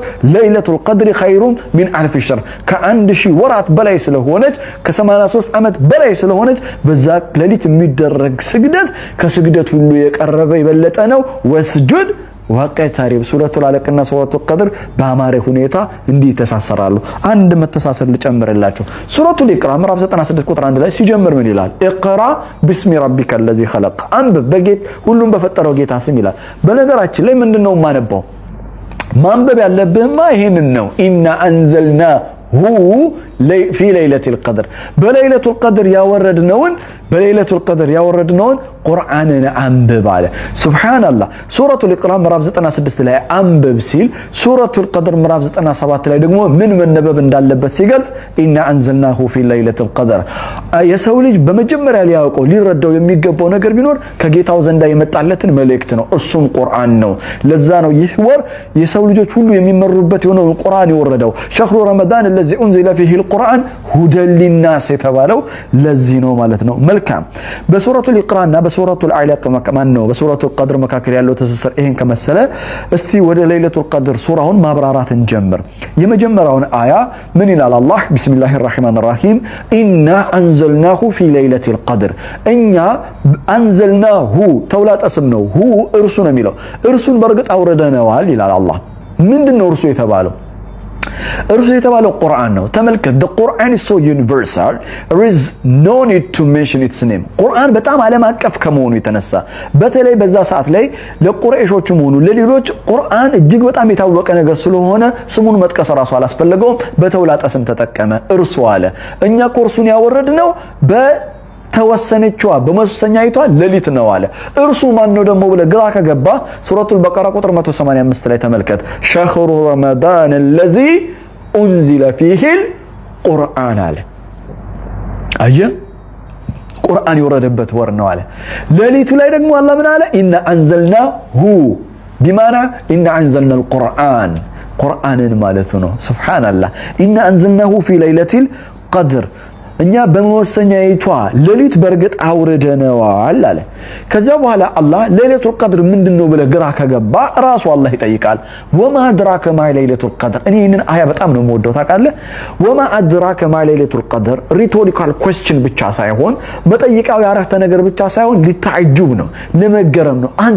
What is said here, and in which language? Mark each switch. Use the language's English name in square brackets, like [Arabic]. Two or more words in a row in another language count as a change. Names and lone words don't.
[Arabic] ليلة القدر خير من ألف شهر [Amharic] ከ1000 ወራት በላይ ስለሆነች ከ83 ዓመት በላይ ስለሆነች በዛ ሌሊት የሚደረግ ስግደት ከስግደት ሁሉ የቀረበ የበለጠ ነው። [Arabic] واسجد واقترب [Amharic] ሱረቱል አለቅና ሱረቱል ቀድር በአማረ ሁኔታ እንዲህ ተሳሰራሉ። አንድ መተሳሰር ልጨምርላችሁ። ሱረቱል ኢቅራ ምዕራፍ 96 ቁጥር 1 ላይ ሲጀምር ምን ይላል? [Arabic] اقرأ باسم ربك الذي خلق [Amharic] አንብብ ሁሉም በፈጠረው ጌታ ስም ይላል። በነገራችን ላይ ምንድነው ማነበው? ማንበብ ያለብህማ ይሄንን ነው። [Arabic] إنا أنزلناه في ليلة القدر بليلة القدر [Amharic] ያወረድነውን ቁርአንን አንብብ አለ ሱብሃንአላህ ሱረቱል ኢቅራ ምዕራፍ 96 ላይ አንብብ ሲል ሱረቱል ቀድር ምዕራፍ 97 ላይ ደግሞ ምን መነበብ እንዳለበት ሲገልጽ [Arabic] إنا أنزلناه في ليلة القدر [Amharic] የሰው ልጅ በመጀመሪያ ሊያውቀው ሊረዳው የሚገባው ነገር ቢኖር ከጌታው ዘንዳ የመጣለትን መልእክት ነው እሱም ቁርአን ነው ለዛ ነው ይህ ወር የሰው ልጆች ሁሉ የሚመሩበት የሆነው ቁርአን የወረደው [Arabic] شهر رمضان الذي انزل فيه القرآن هدى للناس [Amharic] የተባለው ለዚህ ነው ማለት ነው መልካም በሱረቱል ኢቅራና በሱረቱል አዕላቅ ማን ነው በሱረቱል ቀድር መካከል ያለው ትስስር ይሄን ከመሰለ እስቲ ወደ ለይለቱል ቀድር ሱራውን ማብራራትን ጀምር የመጀመሪያውን አያ ምን ይላል አላህ [Arabic] بسم الله الرحمن الرحيم إنا أنزلناه في ليلة القدر [Amharic] እኛ አንዘልናሁ ተውላጠ ስም ነው ሁ እርሱ ነው የሚለው እርሱን በርግጥ አውርደነዋል ይላል አላህ ምንድነው እርሱ የተባለው እርሱ የተባለው ቁርአን ነው ተመልከት [English] the Quran is so universal there is no need to mention its name [Amharic] ቁርአን በጣም ዓለም አቀፍ ከመሆኑ የተነሳ በተለይ በዛ ሰዓት ላይ ለቁረይሾችም ሆኑ ለሌሎች ቁርአን እጅግ በጣም የታወቀ ነገር ስለሆነ ስሙን መጥቀስ ራሱ አላስፈለገውም በተውላጠ ስም ተጠቀመ እርሱ አለ እኛ ቁርሱን ያወረድነው ተወሰነችዋ በመወሰኛይቷ ሌሊት ነው አለ እርሱ ማን ነው ደግሞ ብለ ግራ ከገባ ሱረቱል በቀራ ቁጥር 185 ላይ ተመልከት [Arabic] شهر رمضان الذي انزل فيه القرآن [Amharic] አለ አየ ቁርአን የወረደበት ወር ነው አለ ሌሊቱ ላይ ደግሞ አላህ ምን አለ [Arabic] إنا أنزلناه بمعنى إن أنزلنا القرآن [Amharic] ቁርአንን ማለት ነው ሱብሃንአላህ [Arabic] إنا أنزلناه في ليلة القدر [Amharic] እኛ በመወሰኛይቷ ሌሊት በርግጥ አውርደነዋል አለ ከዛ በኋላ አላህ [Arabic] ليلة القدر [Amharic] ምንድነው ብለ ግራ ከገባ ራሱ አላህ ይጠይቃል [Arabic] وما أدراك ما ليلة القدر [Amharic] እኔን አያ በጣም ነው የምወደው ታውቃለህ [Arabic] وما أدراك ما ليلة القدر [English] rhetorical question [Amharic] ብቻ ሳይሆን መጠይቃው ያረፍተ ነገር ብቻ ሳይሆን ሊታጅብ ነው ለመገረም ነው አንተ